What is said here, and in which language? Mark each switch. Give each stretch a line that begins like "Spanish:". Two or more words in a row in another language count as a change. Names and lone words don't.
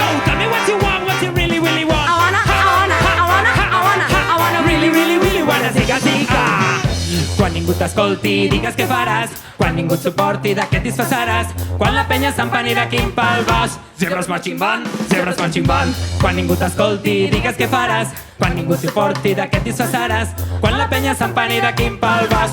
English: So tell me what you want, what you really, really want. I wanna Really, really, really wanna see us in fun.
Catalan: Quan ningú t'escolti, digues què faràs. Quan ningú et suporti, de què et disfressaràs. Quan la penya s'empanirà quin pal vas. Zebres
English: marching band,
Catalan: zebres
English: marching band.
Catalan: Quan ningú t'escolti, digues què faràs. Quan ningú et suporti, de què et disfressaràs. Quan la penya s'empanirà quin pal vas.